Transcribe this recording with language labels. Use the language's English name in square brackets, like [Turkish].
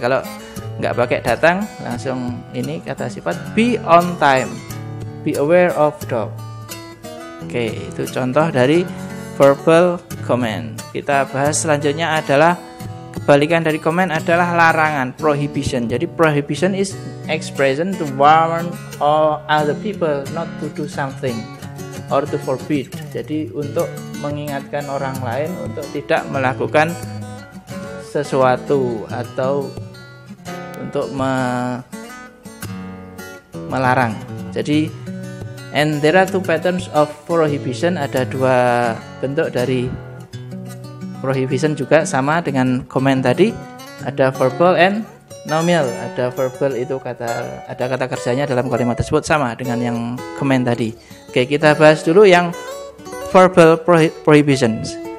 [Indonesian] Kalau nggak pakai datang, langsung ini kata sifat. [English] Be on time. Be aware of dog. [Indonesian] Oke, itu contoh dari verbal command. Kita bahas selanjutnya adalah kebalikan dari command adalah larangan, prohibition. Jadi [English] prohibition is expression to warn all other people not to do something or to forbid. [Indonesian] Jadi untuk mengingatkan orang lain untuk tidak melakukan sesuatu atau untuk melarang. Jadi [English] and there are two patterns of prohibition. [Indonesian] Ada dua bentuk dari prohibition juga sama dengan command tadi. Ada verbal and nominal. Ada verbal itu ada kata kerjanya dalam kalimat tersebut sama dengan yang command tadi. Oke, kita bahas dulu yang verbal prohibitions.